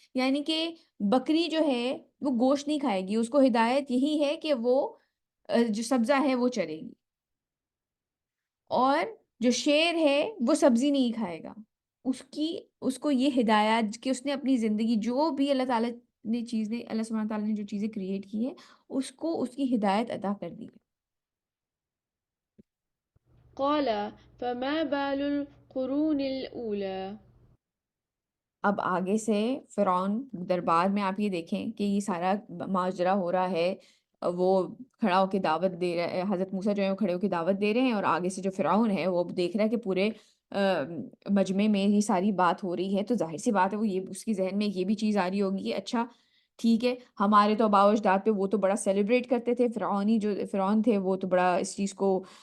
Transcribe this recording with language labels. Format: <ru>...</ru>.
<ur>یعنی کہ بکری جو ہے وہ گوشت نہیں کھائے گی، اس کو ہدایت یہی ہے کہ وہ جو سبزہ ہے وہ چرے گی، اور جو شیر ہے وہ سبزی نہیں کھائے گا. اس کو یہ ہدایت کہ اس نے اپنی زندگی جو بھی اللہ تعالیٰ نے چیزیں، اللہ سبحانہ تعالیٰ نے جو چیزیں کریٹ کی ہیں، اس کو اس کی ہدایت عطا کر دی.</ur> <ar>قال فما بال القرون الأولى.</ar> <ur>اب آگے سے فرعون دربار میں آپ یہ دیکھیں کہ یہ سارا ماجرا ہو رہا ہے، وہ کھڑا ہو کے دعوت دے رہا ہے، حضرت موسیٰ جو ہے وہ کھڑے ہو کے دعوت دے رہے ہیں، اور آگے سے جو فرعون ہے وہ دیکھ رہا ہے کہ پورے مجمع میں یہ ساری بات ہو رہی ہے، تو ظاہر سی بات ہے وہ یہ اس کی ذہن میں یہ بھی چیز آ رہی ہوگی کہ اچھا ٹھیک ہے، ہمارے تو آباء و اجداد پہ وہ تو بڑا سیلیبریٹ کرتے تھے، فرعون تھے وہ تو بڑا اس چیز کو</ur>